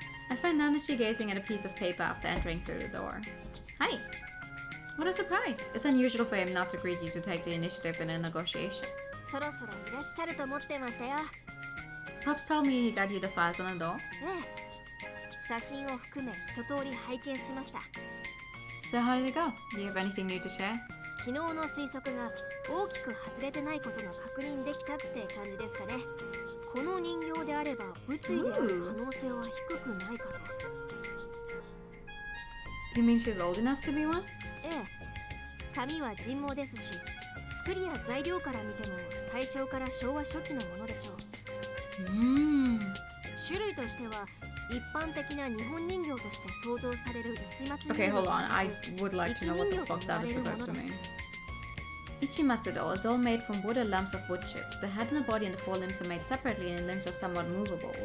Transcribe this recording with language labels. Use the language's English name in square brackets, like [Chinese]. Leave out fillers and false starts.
[English] I find Nanashi gazing at a piece of paper after entering through the door. Hi. What a surprise. It's unusual for him not to greet you to take the initiative in a negotiation. [Japanese] そろそろいらっしゃると思ってましたよ。 [English] Pops told me he got you the files on the door. [Japanese] ええ、写真を含め一通り拝見しました。 [English] So how did it go? Do you have anything new to share? [Japanese] 昨日の推測が大きく外れてないことが確認できたって感じですかね。この人形であれば物理である可能性は低くないかと。 [English] You mean she's old enough to be one? [Japanese] ええ、紙は人毛ですし、作りや材料から見ても大正から昭和初期のものでしょう。種類としては一般的な日本人形として想像される市松 [English] Okay, hold on. I would like to know what the fuck that is supposed to mean. Ichimatsu doll, a doll made from wood or lumps of wood chips. The head and the body and the four limbs are made separately and the limbs are somewhat movable.